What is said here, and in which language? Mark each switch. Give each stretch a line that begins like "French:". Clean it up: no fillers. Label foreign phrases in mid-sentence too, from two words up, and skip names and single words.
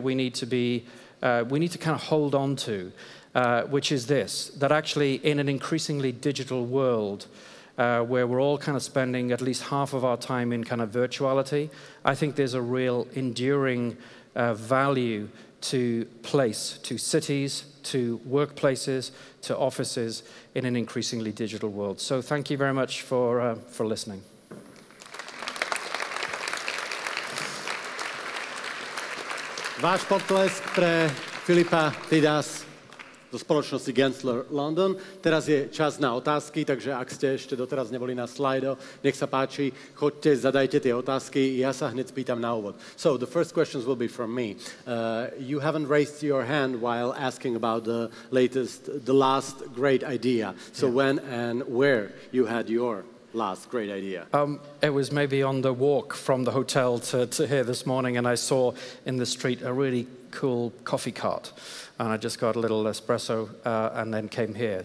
English: we need to kind of hold on to, which is this: that actually in an increasingly digital world, where we're all kind of spending at least half of our time in kind of virtuality, I think there's a real enduring value to place, to cities, to workplaces, to offices in an increasingly digital world. So thank you very much for listening.
Slovak: Váš potlesk pre Filipa Tidas zo spoločnosti Gensler London. Teraz je čas na otázky, takže ak ste ešte doteraz neboli na slajdo, nech sa páči, choďte, zadajte tie otázky, ja sa hneď spýtam na úvod.
English: So, the first questions will be from me. You haven't raised your hand while asking about the last great idea. So, when and where you had your last great idea? It was maybe on the walk from the hotel to here this morning, and I saw in the street a really cool coffee cart, and I just got a little espresso and then came here.